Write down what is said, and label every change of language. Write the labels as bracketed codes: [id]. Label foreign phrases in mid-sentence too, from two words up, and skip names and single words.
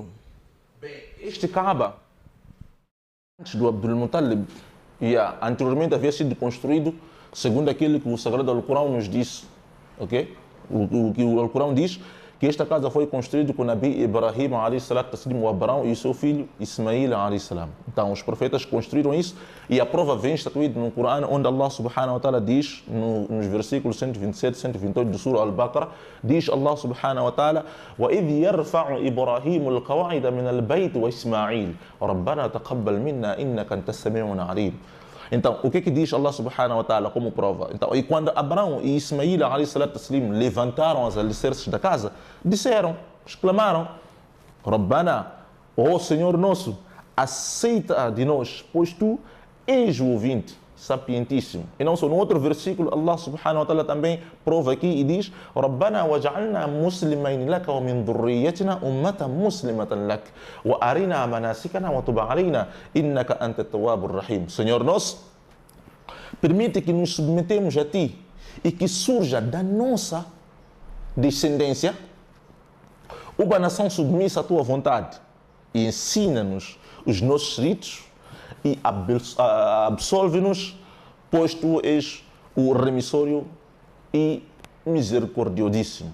[pt] Este Kaaba, antes do Abdul Muttalib, anteriormente havia sido construído segundo aquilo que o Sagrado Alcorão nos disse. Ok? O que o Alcorão diz, que esta casa foi construída com o Nabi Ibrahim o Abrão e o seu filho Ismail. Então os profetas construíram isso e a prova vem estatuída no Corão, onde Allah [ar] سبحانه وتعالى [pt] diz, nos versículos 127 e 128 do Surah Al-Baqarah, diz Allah [ar] سبحانه وتعالى: وَإِذْ يَرْفَعُ إِبْرَاهِيمُ الْقَوَاعِدَ مِنَ الْبَيْتِ وَإِسْمَاعِيلُ رَبَّنَا تَقَبَّلْ مِنَّا إِنَّكَ أَنْتَ السَّمِيعُ الْعَلِيمُ. [pt] Então, o que diz Allah [ar] سبحانه وتعالى [pt] como prova? Então, e quando Abraão e Ismail levantaram as alicerces da casa, disseram, exclamaram: Rabbana, ó Senhor nosso, aceita de nós, pois tu és o ouvinte sapientíssimo. E não só, no outro versículo, Allah [ar] سبحانه وتعالى [pt] também prova aqui e diz: [ar] ربنا واجعلنا مسلمين لك ومن ذريتنا أمة مسلمة لك وأرنا مناسكنا وتب علينا إنك أنت التواب الرحيم. [pt] Senhor nosso, permite que nos submetemos a ti e que surja da nossa descendência uma nação submissa à tua vontade, e ensina-nos os nossos ritos e absolve-nos, pois tu és o remissório e misericordiosíssimo.